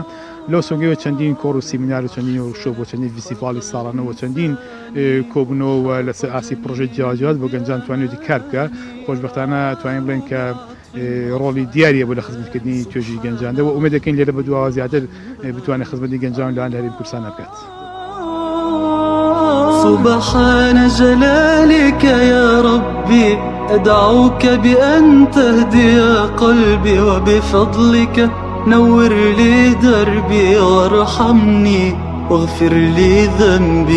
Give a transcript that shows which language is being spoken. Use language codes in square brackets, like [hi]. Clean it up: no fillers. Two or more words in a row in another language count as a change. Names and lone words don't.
[ckb] لەو سۆنگەیەوە چەندین کۆڕ و سیمینار و چەندین وەرکشۆپ بۆ چەندین فیستیڤاڵی ساڵانەوە چەندین کۆبوونەوە لەسەر ئاسی پرۆژەی جیاواز بۆ گەنجان توانێتی کار بکە. خۆشبەختانە توانین بڵێن کە ڕۆڵی دیاریە بۆ لە خزمەتکردنی توێژی گەنجاندا و ئومێد دەکەین لێرە بەدواوە زیاتر بتوانێت خزمەتی گەنجان لەوان لە هەرێمی کوردستان بکات. [ar] سبحان جلالك يا ربي أدعوك بأن تهدي قلبي وبفضلك نور لي دربي وارحمني واغفر لي ذنبي.